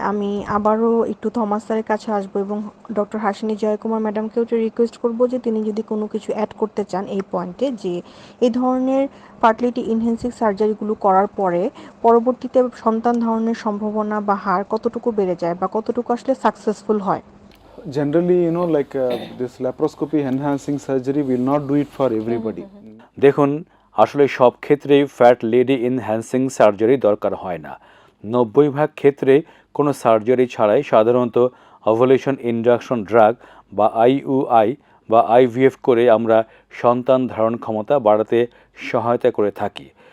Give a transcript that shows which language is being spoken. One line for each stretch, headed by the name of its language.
Bangla: আমি আবারও একটু থমাস স্যারের কাছে আসবো এবং ডক্টর হাসিনী জয়কুমার ম্যাডামকেও রিকোয়েস্ট করবো যে তিনি যদি কোনো কিছু অ্যাড করতে চান এই পয়েন্টে, যে এই ধরনের ফার্টিলিটি এনহ্যান্সিং সার্জারিগুলো করার পরে পরবর্তীতে সন্তান ধারণের সম্ভাবনা বা হার কতটুকু বেড়ে যায় বা কতটুকু আসলে সাকসেসফুল হয়।
English: Generally, like this laparoscopy enhancing surgery, will not do it for everybody.
Bangla: দেখুন, আসলে সব ক্ষেত্রেই ফ্যাট লেডি এনহ্যান্সিং সার্জারি দরকার হয় না। 90% ক্ষেত্রে কোনো সার্জারি ছাড়াই সাধারণত ওভুলেশন ইন্ডাকশন ড্রাগ বা আইইউআই বা আইভিএফ করে আমরা সন্তান ধারণ ক্ষমতা বাড়াতে সহায়তা করে থাকি।